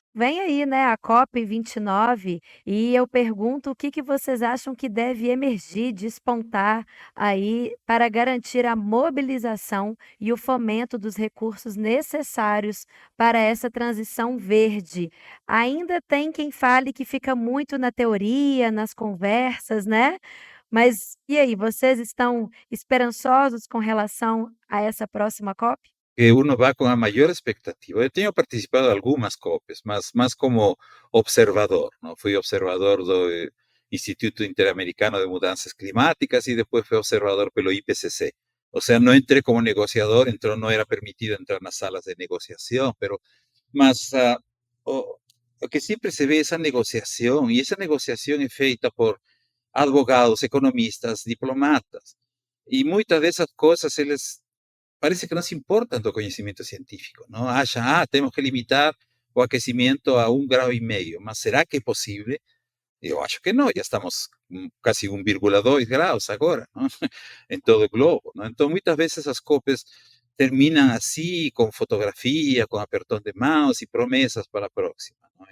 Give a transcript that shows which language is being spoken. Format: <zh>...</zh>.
<pt>Vem aí, né, a COP29 e eu pergunto o que vocês acham que deve emergir, despontar aí para garantir a mobilização e o fomento dos recursos necessários para essa transição verde. Ainda tem quem fale que fica muito na teoria, nas conversas, né? Mas e aí, vocês estão esperançosos com relação a essa próxima COP?</pt> <es>Que uno va con la mayor expectativa. Yo tengo participado en algunas COPes, más como observador, ¿no? Fui observador del Instituto Interamericano de Mudanzas Climáticas y después fui observador pelo IPCC. O sea, no entré como negociador, no era permitido entrar en las salas de negociación, pero más lo que siempre se ve esa negociación, y esa negociación es feita por advogados, economistas, diplomatas, y muchas de esas cosas parece que no se importa</es> <pt>do conhecimento científico,</pt> <es>¿no? Tenemos que limitar</es> <pt>o aquecimiento a 1,5 graus, mas será que é possível? Eu acho que não, já estamos casi 1,2 graus agora, ¿no? En todo o globo, ¿no? Então, muitas vezes as COPes terminam assim, com fotografia, com apertão de mãos e promessas para a próxima, ¿no?</pt>